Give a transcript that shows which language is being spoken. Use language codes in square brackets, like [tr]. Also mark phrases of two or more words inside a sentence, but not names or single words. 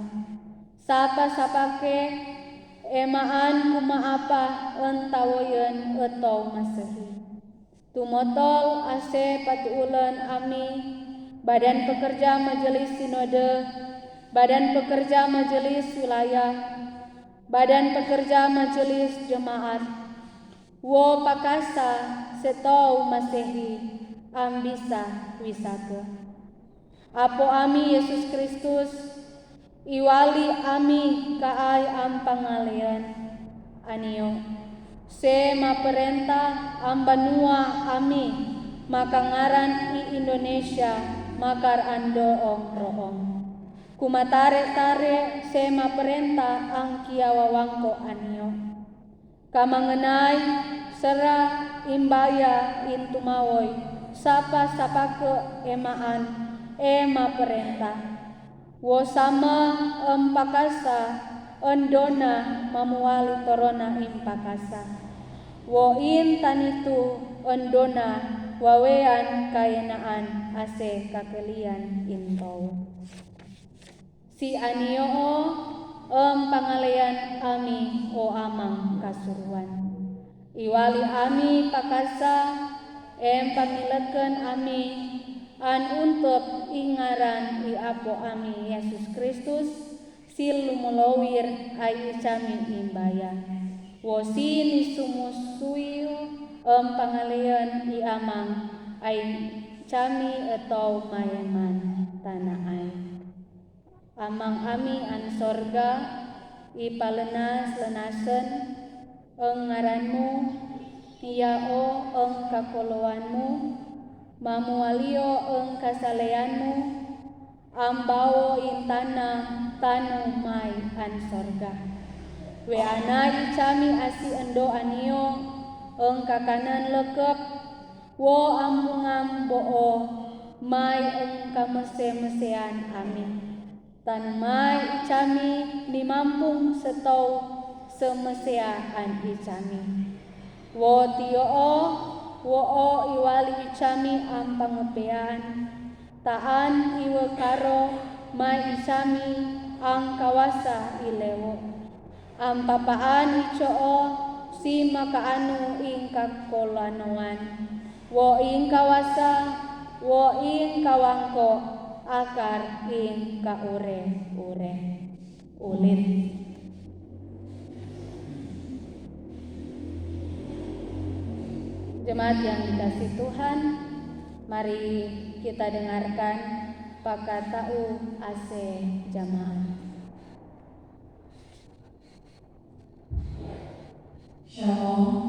[tom] Sapa-sapake emaan kumaapa en tawayan etaw masehi. Tumotol ase patuulan ami Badan Pekerja Majelis Sinode, Badan Pekerja Majelis Wilayah, Badan Pekerja Majelis Jemaat, wo pakasa setow masehi ambisa wisake. Apo ami Yesus Kristus, iwali ami kaay ang pangalian anio. Se maperentah ang banua ami makangaran i Indonesia makar andoong roong. Kumatare-tare se maperentah ang kiawawangko anio. Kamanganay sera imbaya in tumawoy sapa-sapake emaan maperentah. Wo sama pakasa endona mamuali torona impakasa. Wo in tanitu endona wawean kayenaan ase kakelian intow. Si anio pangalayan ami o amang kasuruan. Iwali ami pakasa pangilaken ami an untop ingaran i apo ami Yesus Kristus sil lumulawir ay isami imbaya. Wo sin isumusuyo pangalayan i amang ai cami atau mayaman tanah ai. Amang ami an sorga ipalenas-lenasen eng ngaranmu iao eng kakoloanmu mamualio eng kasaleanmu ambao intana tanu mai an sorga. Weana icami asi endo anio eng kakanan lekep wo ambungam boo mai eng kamese-mesean amin. Tan mai icami mimampung setau semesea an icami. Wo tio wo iwali icami am pangepean taan iwe karo mai icami ang kawasa ilewo. Am papaan icoo si makaanu ing kakolanoan. Wo ing kawasa wo ing kawangko akar ing kaure-ure. Ulit. [id] Jemaat yang dikasih Tuhan, mari kita dengarkan [tom] pakatau ase [id] jamaah. Shalom.